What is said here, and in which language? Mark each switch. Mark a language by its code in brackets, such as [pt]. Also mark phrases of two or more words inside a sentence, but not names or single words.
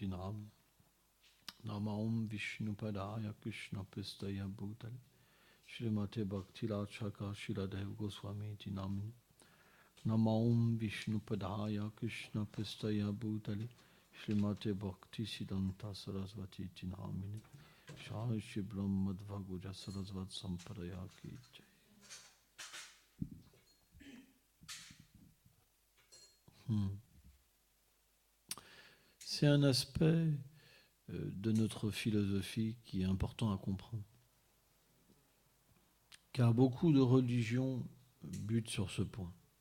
[sa] नामिने नमं विष्णु पादाय कृष्ण प्रेष्ठाय भूतले श्रीमते भक्ति रक्षक श्रीधरदेव गोस्वामिन् इति नामिने नमं विष्णु पादाय कृष्ण प्रेष्ठाय भूतले श्रीमते भक्ति सिद्धान्त सरस्वती नामिने श्री श्री ब्रह्ममध्व गौडीय सारस्वत सम्प्रदाय की जय. [fr] C'est un aspect de notre philosophie qui est important à comprendre. Car beaucoup de religions butent sur ce point.